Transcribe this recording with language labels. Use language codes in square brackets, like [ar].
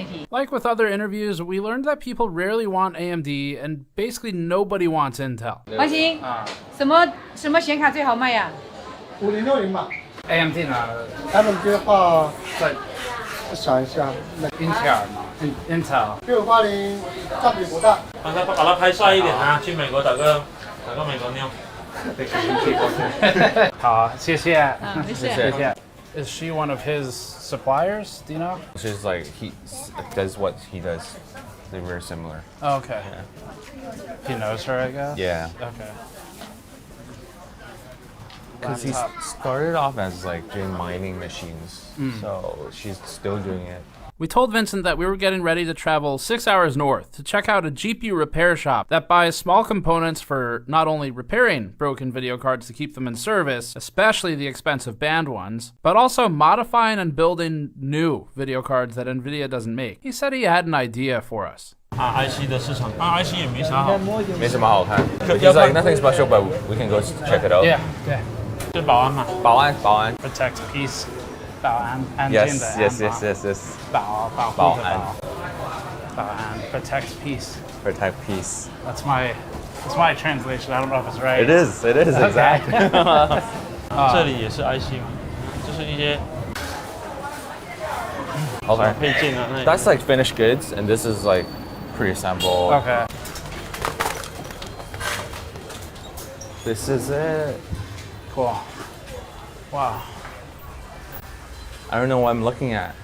[en] Like with other interviews, we learned that people rarely want AMD and basically nobody wants Intel. [zh] 王鑫，什么显卡最好卖呀 5060吧。 AMD 呢？他们的话，想一下，Intel 嘛，Intel。 6080占比不大。把它拍帅一点啊！去美国打个美国妞。好，谢谢。谢谢。 [en] Is she one of his suppliers? Do you know? She's like he does what he does. They're very similar. Oh, okay. Yeah. He knows her, I guess. Yeah. Okay. Because he started off as like doing mining machines, so she's still doing it. We told Vincent that we were getting ready to travel 6 hours north to check out a GPU repair shop that buys small components for not only repairing broken video cards to keep them in service, especially the expensive banned ones, but also modifying and building new video cards that NVIDIA doesn't make. He said he had an idea for us. [zh] IC 的市场，IC 也没啥好，没什么好看。 [en] He's like nothing special, but we can go check it out. Yeah, yeah. [zh] 就保安嘛，保安。 [en] Protect peace. [zh] 保安，安静的安。 [en] Yes. [zh] 保护的保安 [en] protect peace. Protect peace. That's my translation. I don't know if it's right. It is exactly. [zh] 这里也是 IC 嘛，就是一些 [en] Okay. [zh] 配件啊。 [en] That's like finished goods, and this is like pre-assembled. Okay. This is it. Cool. Wow. I don't know what I'm looking at.